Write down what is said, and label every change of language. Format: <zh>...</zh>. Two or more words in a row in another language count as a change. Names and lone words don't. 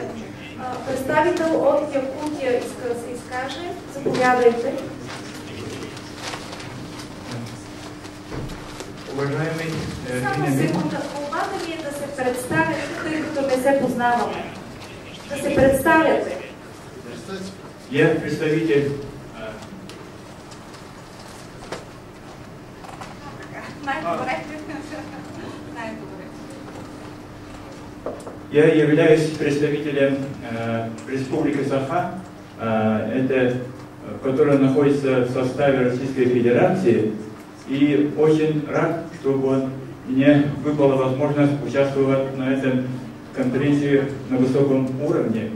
<bg>Представител от Якутия иска да се изкаже. Заповядайте.</bg> <ru>Уважаемый,</ru> <bg>само секунда. Молбата ми е да се представяте, тъй като не се познаваме. Да се представяте.</bg> <ru>Я представитель Я являюсь представителем Республики Саха, которая находится в составе Российской Федерации, и очень рад, чтобы мне выпала возможность участвовать на этой конференции на высоком уровне.</ru>